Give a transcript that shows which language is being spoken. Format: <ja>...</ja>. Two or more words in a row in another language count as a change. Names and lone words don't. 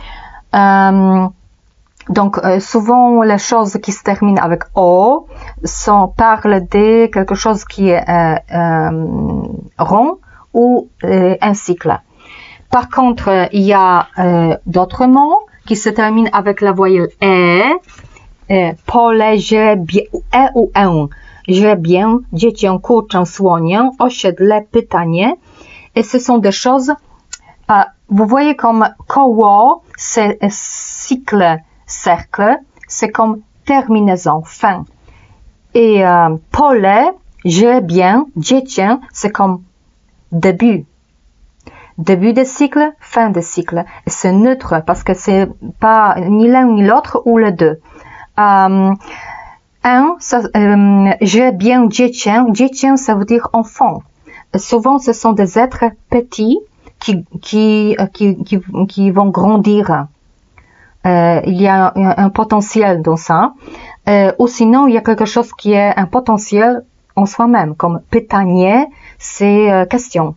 <fr>Donc, souvent, les choses qui se terminent avec O parlent de quelque chose qui est rond ou un cycle. Par contre, il y a d'autres mots qui se terminent avec la voyelle pole, ou</fr> <pl>Grzebię, dziecię, kurczę, słonię, osiedle, pytanie.</pl> <fr>Et ce sont des choses, vous voyez comme koło, c'est cycle, cercle, c'est comme terminaison, fin.</fr> <pl>Et pole, grzebię, dziecię,</pl> <fr>c'est comme début. Début de cycle, fin de cycle. Et c'est neutre parce que c'est pas ni l'un ni l'autre ou les deux.</fr> <pl>Grzebię, dziecię, dziecię,</pl> <fr>ça veut dire enfant. Souvent, ce sont des êtres petits qui vont grandir. Il y a un potentiel dans ça. Ou sinon, il y a quelque chose qui est un potentiel en soi-même, comme pytanie, c'est question.</fr>